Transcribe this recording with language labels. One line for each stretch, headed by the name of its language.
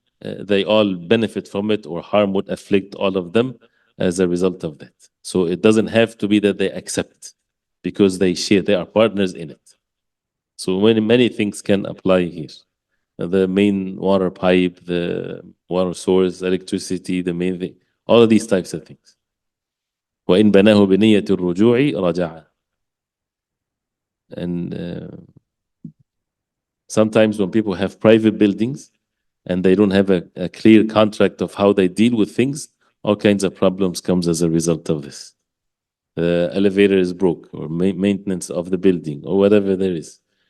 English: They all benefit from it, or harm would afflict all of them as a result of that. So it doesn't have to be that they accept, because they share, they are partners in it. So many things can apply here. The main water pipe, the water source, electricity, the main thing, all of these types of things.
Arabic: وإن بناه بنية الرجوع رجع.
English: And sometimes when people have private buildings and they don't have a clear contract of how they deal with things, all kinds of problems comes as a result of this. The elevator is broke, or maintenance of the building, or whatever there is.